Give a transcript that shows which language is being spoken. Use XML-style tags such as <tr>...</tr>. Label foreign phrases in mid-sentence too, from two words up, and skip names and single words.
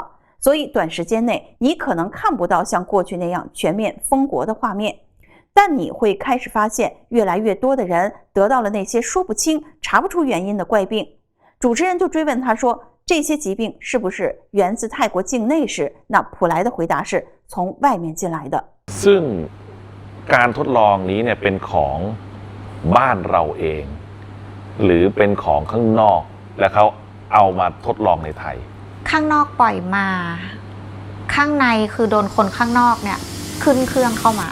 <zh>所以短时间内你可能看不到像过去那样全面封国的画面，但你会开始发现越来越多的人得到了那些说不清、查不出原因的怪病。主持人就追问他说，这些疾病是不是源自泰国境内时，那普莱的回答是从外面进来的。</zh> <th>ซึ่งการทดลองนี้เนี่ยเป็นของบ้านเราเองหรือเป็นของข้างนอกแล้วเขาเอามาทดลองในไทย ข้างนอกปล่อยมาข้างในคือโดนคนข้างนอกเนี่ยขึ้นเครื่องเข้ามา</th>